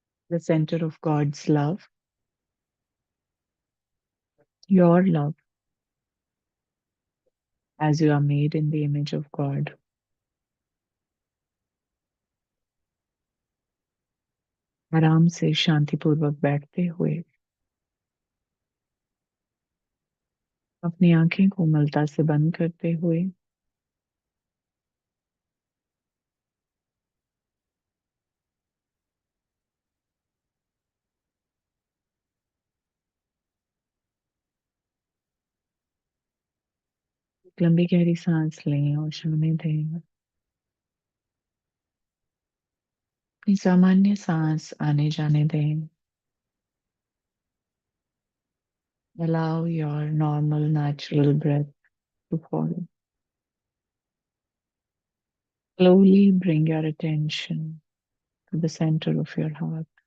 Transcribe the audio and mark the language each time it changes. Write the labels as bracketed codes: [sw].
[en] the center of God's love, your love, as you are made in the image of God. [hi] आराम से शांतिपूर्वक बैठते हुए अपनी आंखें कोमलता से बंद करते हुए एक लंबी गहरी सांस लें और छोड़ने दें। अपनी सामान्य सांस आने जाने दें। [en] Allow your normal, natural breath to follow. Slowly bring your attention to the center of your heart.